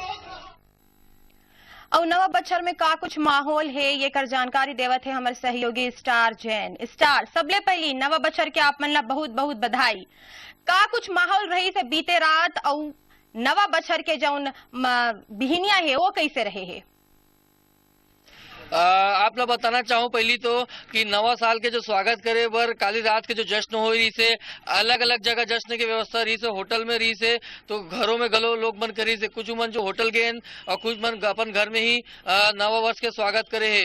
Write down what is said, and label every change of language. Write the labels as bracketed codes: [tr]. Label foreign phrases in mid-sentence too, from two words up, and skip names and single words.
[hne] और नवा बछर में का कुछ माहौल है ये कर जानकारी देवत है हमारे सहयोगी स्टार जैन। स्टार, सबले पहली नवा बछर के आप मन ला बहुत बहुत बधाई। का कुछ माहौल रही से बीते रात और नवा बछर के जौन बिहनिया है वो कैसे रहे है? आप लोग बताना चाहूँ पहली तो कि नवा साल के जो स्वागत करे बर काली रात के जो जश्न हो रही से अलग अलग जगह जश्न की व्यवस्था रही से। होटल में रही से तो घरों में गलो लोग मन करी से। कुछ मन जो होटल गए और कुछ मन अपन घर में ही नवा वर्ष के स्वागत करे है।